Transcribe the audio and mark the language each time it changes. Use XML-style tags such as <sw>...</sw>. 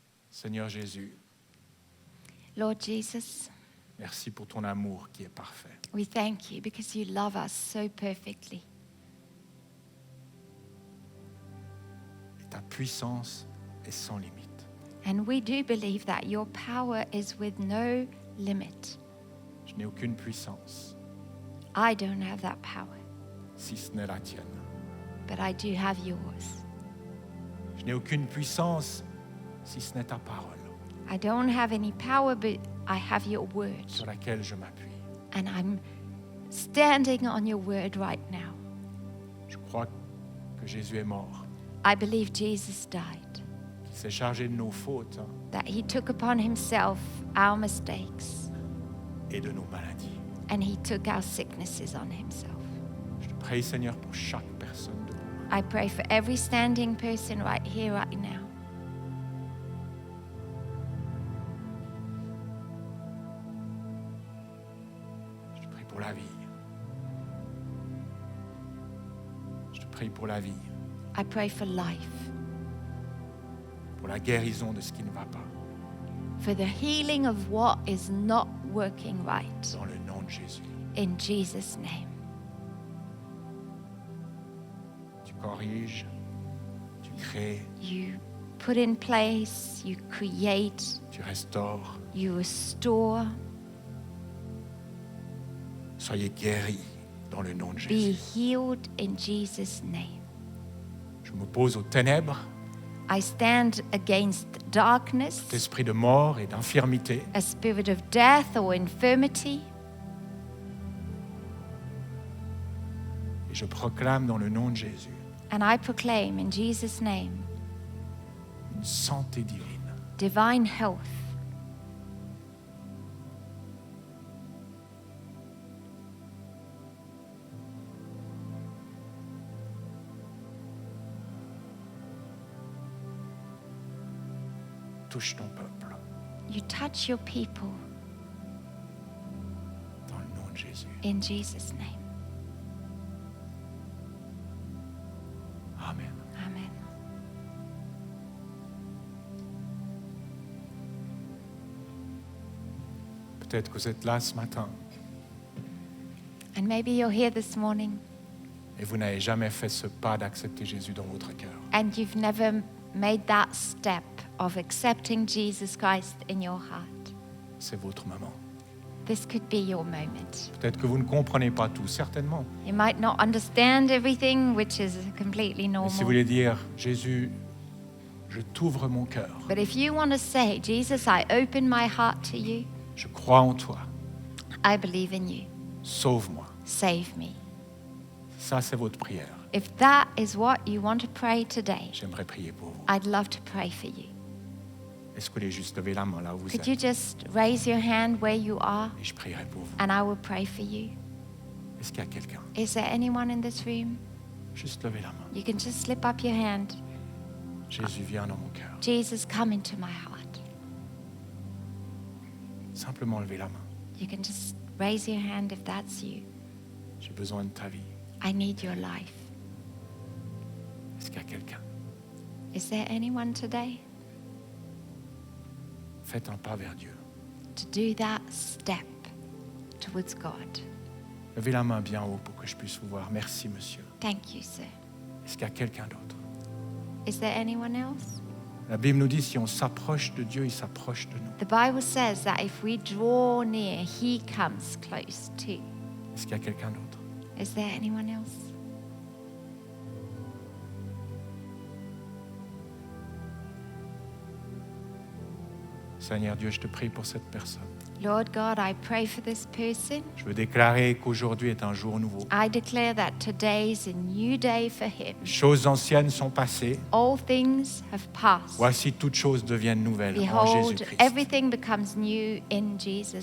<fr>Seigneur Jésus,</fr> <en>Lord Jesus,</en> <fr>merci pour ton amour qui est parfait.</fr> <en>we thank you because you love us so perfectly.</en> <fr>Et ta puissance est sans limite.</fr> <en>And we do believe that your power is with no limit.</en> <fr>Je n'ai aucune puissance</fr> <en>I don't have that power,</en> <fr>si ce n'est la tienne.</fr> <en>but I do have yours.</en> <fr>Je n'ai aucune puissance si ce n'est ta parole</fr> <en>I don't have any power, but I have your word.</en> <fr>sur laquelle je m'appuie.</fr> <en>And I'm standing on your word right now.</en> <fr>Je crois que Jésus est mort,</fr> <en>I believe Jesus died,</en> <fr>qu'il s'est chargé de nos fautes</fr> <en>that he took upon himself our mistakes,</en> <fr>et de nos maladies.</fr> <en>and he took our sicknesses on himself.</en> <fr>Je te prie, Seigneur, pour chaque personne debout.</fr> <en>I pray for every standing person right here, right now.</en> <fr>Je te prie pour la vie. Je te prie pour la vie,</fr> <en>I pray for life,</en> <fr>pour la guérison de ce qui ne va pas.</fr> <en>for the healing of what is not working right.</en> <fr>Dans le nom de Jésus.</fr> <en>In Jesus' name.</en> <fr>Tu corriges, tu crées,</fr> <en>You put in place, you create,</en> <fr>tu restaures.</fr> <en>you restore.</en> <fr>Soyez guéris dans le nom de</fr> <en>Be</en> <fr>Jésus.</fr> <en>healed in Jesus' name.</en> <fr>Je m'oppose aux ténèbres,</fr> <en>I stand against darkness,</en> <fr>l'esprit de mort et d'infirmité.</fr> <en>a spirit of death or infirmity,</en> <fr>Et je proclame dans le nom de Jésus</fr> <en>and I proclaim in Jesus' name</en> <fr>une santé divine.</fr> <en>divine health.</en> <fr>Touche ton peuple</fr> <en>You touch your people</en> <fr>dans le nom de Jésus.</fr> <en>in Jesus' name.</en> <fr>Amen.</fr> <en>Amen.</en> <fr>Peut-être que vous êtes là ce matin</fr> <en>And maybe you're here this morning</en> <fr>Et vous n'avez jamais fait ce pas d'accepter Jésus dans votre cœur.</fr> <en>and you've never made that step of accepting Jesus Christ in your heart,</en> <fr>C'est votre moment.</fr> <en>this could be your moment.</en> <fr>Peut-être que vous ne comprenez pas tout, certainement.</fr> <en>You might not understand everything, which is completely</en> <fr>Mais</fr> <en>normal.</en> <fr>si vous voulez dire, Jésus, je t'ouvre mon cœur,</fr> <en>But if you want to say, Jesus, I open my heart to you,</en> <fr>je crois en toi,</fr> <en>I believe in you,</en> <fr>sauve-moi.</fr> <en>save me.</en> <fr>Ça, c'est votre prière.</fr> <en>If that is what you want to pray today,</en> <fr>J'aimerais prier pour vous.</fr> <en>I'd love to pray for you.</en> <fr>Est-ce que vous voulez juste lever la main là où vous</fr> <en>Could</en> <fr>êtes</fr> <en>you just raise your hand where you are</en> <fr>et je prierai pour vous.</fr> <en>and I will pray for you?</en> <fr>Est-ce qu'il y a quelqu'un?</fr> <en>Is there anyone in this room?</en> <fr>Juste lever la main.</fr> <en>You can just slip up your hand.</en> <fr>Jésus, viens dans mon cœur.</fr> <en>Jesus, come into my heart.</en> <fr>Simplement lever la main.</fr> <en>You can just raise your hand if that's you.</en> <fr>J'ai besoin de ta vie.</fr> <en>I need your life.</en> <fr>Est-ce qu'il y a quelqu'un?</fr> <en>Is there anyone today</en> <fr>Faites un pas vers Dieu.</fr> <en>to do that step towards God?</en> <fr>Levez la main bien haut pour que je puisse vous voir. Merci, monsieur.</fr> <en>Thank you, sir.</en> <fr>Est-ce qu'il y a quelqu'un d'autre?</fr> <en>Is there anyone else?</en> <fr>La Bible nous dit, si on s'approche de Dieu, il s'approche de nous.</fr> <en>The Bible says that if we draw near, He comes close too.</en> <fr>Est-ce qu'il y a quelqu'un d'autre?</fr> <en>Is there anyone else?</en> <fr>Seigneur Dieu, je te prie pour cette personne.</fr> <en>Lord God, I pray for this person.</en> <fr>Je veux déclarer qu'aujourd'hui est un jour nouveau.</fr> <en>I declare that today is a new day for him.</en> <fr>Les choses anciennes sont passées.</fr> <en>All things have passed.</en> <fr>Voici, toutes choses deviennent nouvelles en</fr> <en>Behold,</en> <fr>Jésus-Christ.</fr> <en>everything becomes new in Jesus</en>